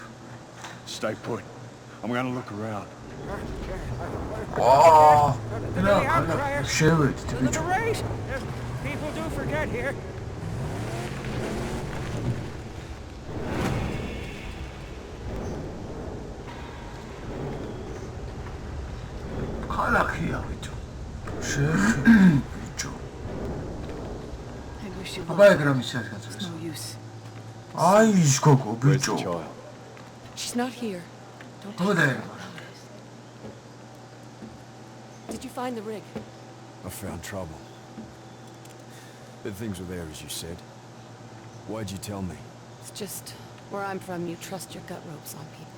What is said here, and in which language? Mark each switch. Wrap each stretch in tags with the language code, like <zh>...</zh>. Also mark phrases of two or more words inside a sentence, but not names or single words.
<en>Stay put. I'm gonna look around. აა</en> <ka>რა, შევედით ბიჭო.</ka> <en>race? People do forget here.</en> <ka>ქალაქია ბიჭო. შეხედე ბიჭო.</ka> <en>I wish you</en> <ka>აბა</ka> <en>would.</en> <ka>ეგ რა მისიას გაწევს.</ka> <en>No use.</en> <ka>აი ის გოგო</ka> <en>Where's the</en> <ka>ბიჭო.</ka> <en>child? She's not here. Don't</en> <ka>აბა</ka> <en>take</en> <ka>და</ka> <en>her. Did you find the rig? I found trouble. The things were there, as you said. Why'd you tell me? It's just where I'm from, you trust your gut ropes on people.</en>